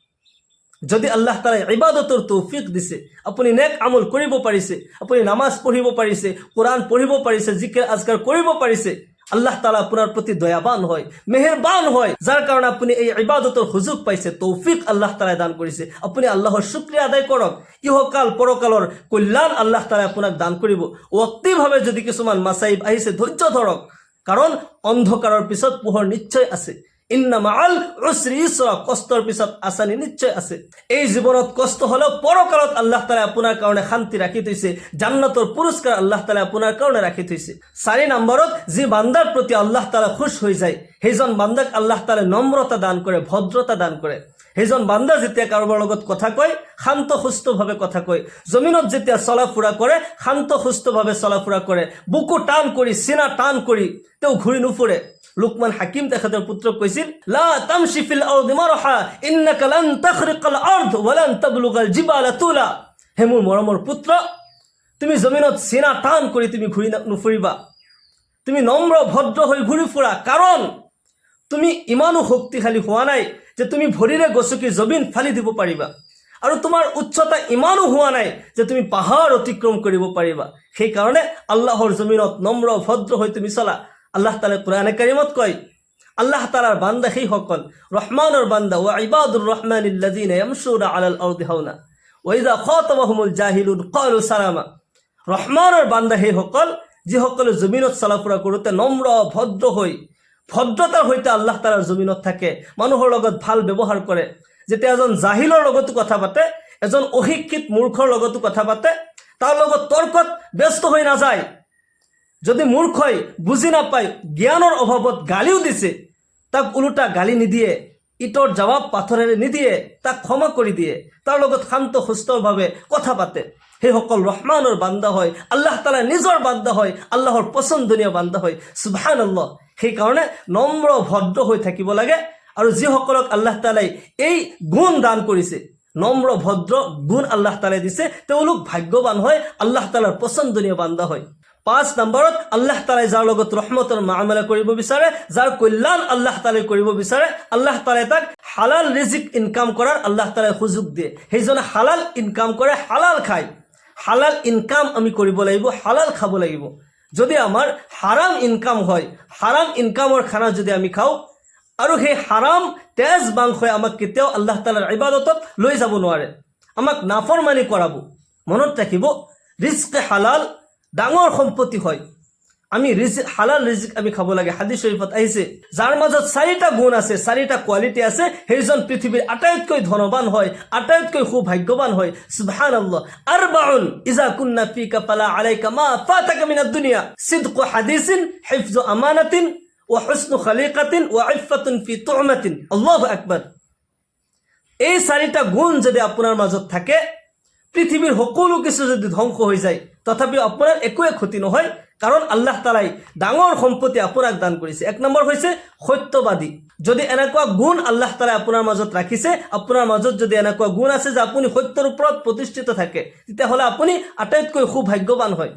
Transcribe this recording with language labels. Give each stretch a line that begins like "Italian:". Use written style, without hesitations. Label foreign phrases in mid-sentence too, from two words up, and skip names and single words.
Assamese: যদি আল্লাহ তাআলাই ইবাদতৰ তৌফিক দিছে, আপুনি নেক আমল কৰিব পাৰিছে, আপুনি নামাজ পঢ়িব পাৰিছে, কোরআন পঢ়িব পাৰিছে, জিকিৰ আজকাৰ কৰিব পাৰিছে, আল্লাহ তাআলা আপোনাৰ প্ৰতি দয়াবান হয়, মেহেৰবান হয়, যাৰ কাৰণে আপুনি এই ইবাদতৰ সুযোগ পাইছে, তৌফিক আল্লাহ তাআলাই দান কৰিছে। আপুনি আল্লাহৰ শুকৰিয়া আদায় কৰক, ইহকাল পৰকালৰ কল্যাণ আল্লাহ তাআলাই আপোনাক দান কৰিব। অক্তিভাৱে যদি কিছুমান মাসাইব আহিছে, ধৈৰ্য ধৰক, কাৰণ অন্ধকাৰৰ পিছত পোহৰ নিশ্চয় আছে।
Arabic: إن مع العسر يسرا.
Assamese: কষ্টৰ পিছত আসানি নিশ্চয় আছে। এই জীৱনত কষ্ট হলেও পৰকালত আল্লাহ তাআলাই আপোনাৰ কাৰণে শান্তি ৰাখি থৈছে, জান্নাতৰ পুৰস্কাৰ আল্লাহ তাআলাই আপোনাৰ কাৰণে ৰাখি থৈছে। 4 নম্বৰত, যি বান্দাৰ প্ৰতি আল্লাহ তাআলা খুশ হৈ যায়, সেইজন বান্দাক আল্লাহ তাআলাই নম্ৰতা দান কৰে, ভদ্ৰতা দান কৰে। সেইজন বান্দা যেতিয়া কাৰোবাৰ লগত কথা কয়, শান্ত সুস্থভাৱে কথা কয়, জমিনত যেতিয়া চলা ফুৰা কৰে, শান্ত সুস্থভাৱে চলা ফুৰা কৰে, বুকু টান কৰি, সিনা টান কৰি তেওঁ ঘূৰি নুফুৰে। লুকমান হাকিম তেখেতৰ পুত্ৰক কৈছিল,
Arabic: لا تمش في الأرض مرحا إنك لن تخرق الأرض ولن تبلغ الجبال طولا.
Assamese: হে মোৰ মৰমৰ পুত্ৰ, তুমি জমিনত সিনা টান কৰি তুমি ঘূৰি নুফুৰিবা, তুমি নম্ৰ ভদ্ৰ হৈ ঘূৰি ফুৰা, কাৰণ তুমি ইমানো শক্তিশালী হোৱা নাই যে তুমি ভৰিৰে গছকি জমিন ফালি দিব পাৰিবা, আৰু তোমাৰ উচ্চতা ইমানো হোৱা নাই যে তুমি পাহাৰ অতিক্ৰম কৰিব পাৰিবা। সেইকাৰণে আল্লাহৰ জমিনত নম্ৰ ভদ্ৰ হৈ তুমি চলা। আল্লাহ তাআলা কোরআনে কারিমত কয়, আল্লাহ তাআলার বান্দা সেই সকল, রহমানের বান্দা,
Arabic: وعباد الرحمن الذين يمشون على الأرض هونا وإذا خاطبهم الجاهلون قالوا سلاما.
Assamese: রহমানের বান্দা সেই সকল, যিসকলে জমিনত চলাফুৰা কৰোঁতে নম্ৰ ভদ্ৰ হৈ, ভদ্ৰতাৰ সৈতে আল্লাহ তাআলাৰ জমিনত থাকে, মানুহৰ লগত ভাল ব্যৱহাৰ কৰে। যেতিয়া এজন জাহিলৰ লগতো কথা পাতে, এজন অশিক্ষিত মূৰ্খৰ লগতো কথা পাতে, তাৰ লগত তৰ্কত ব্যস্ত হৈ নাযায়। যদি মূৰ্খই বুজি নাপায়, জ্ঞানৰ অভাৱত গালিও দিছে, তাক ওলোটা গালি নিদিয়ে, ইটৰ জবাব পাথৰেৰে নিদিয়ে, তাক ক্ষমা কৰি দিয়ে, তাৰ লগত শান্ত সুস্থভাৱে কথা পাতে, সেইসকল ৰহমানৰ বান্দা হয়, আল্লাহ তাআলা নিজৰ বান্দা হয়, আল্লাহৰ পছন্দনীয় বান্দা হয়। সুবহানাল্লাহ। সেইকাৰণে নম্ৰ ভদ্ৰ হৈ থাকিব লাগে। আৰু যিসকলক আল্লাহ তাআলাই এই গুণ দান কৰিছে, নম্ৰ ভদ্ৰ গুণ আল্লাহ তাআলাই দিছে, তেওঁলোক ভাগ্যৱান হয়, আল্লাহ তাআলাৰ পছন্দনীয় বান্দা হয়। 5 নম্বৰত আল্লাহ তাআলাই যাৰ লগত ৰহমতৰ মামলা কৰিব বিচাৰে, যাৰ কল্যাণ আল্লাহ তাআলাই কৰিব বিচাৰে, আল্লাহ তাআলাই তাক হালাল ৰিজিক ইনকাম কৰাৰ আল্লাহ তাআলাই সুযোগ দিয়ে। সেইজনে হালাল ইনকাম কৰে, হালাল খায়। হালাল ইনকাম আমি কৰিব লাগিব, হালাল খাব লাগিব। যদি আমাৰ হাৰাম ইনকাম হয়, হাৰাম ইনকামৰ খানা যদি আমি খাওঁ আৰু সেই হাৰাম তেজ মাংসই আমাক কেতিয়াও আল্লাহ তাআলাৰ ইবাদতত লৈ যাব নোৱাৰে, আমাক নাফৰমানি কৰাব। মনত ৰাখিব, ৰিজকে হালাল ডাঙৰ সম্পত্তি হয়। আমি হালাল ৰিজিক আমি খাব লাগে। হাদিস শৰীফত আহিছে, যাৰ মাজত 4টা গুণ আছে, 4টা কোৱালিটি আছে, সেইজন পৃথিৱীৰ আটাইতকৈ ধনবান হয়, আটাইতকৈ সৌভাগ্যৱান হয়। সুবহানাল্লাহ।
Arabic: أربع إذا كن فيك فلا عليك ما فاتك من الدنيا صدق حديث وحفظ أمانة وحسن خليقة وعفة في طعمة. الله أكبر.
Assamese: এই 4টা গুণ যদি আপোনাৰ মাজত থাকে, পৃথিৱীৰ সকলো কিছু যদি ধ্বংস হৈ যায় তথাপিও আপোনাৰ একোৱে ক্ষতি নহয়, কাৰণ আল্লাহ তাআলাই ডাঙৰ সম্পত্তি আপোনাক দান কৰিছে। 1 নম্বৰ হৈছে সত্যবাদী। যদি এনেকুৱা গুণ আল্লাহ তাআলাই আপোনাৰ মাজত ৰাখিছে, আপোনাৰ মাজত যদি এনেকুৱা গুণ আছে যে আপুনি সত্যৰ ওপৰত প্ৰতিষ্ঠিত থাকে, তেতিয়াহ'লে আপুনি আটাইতকৈ সৌভাগ্যৱান হয়।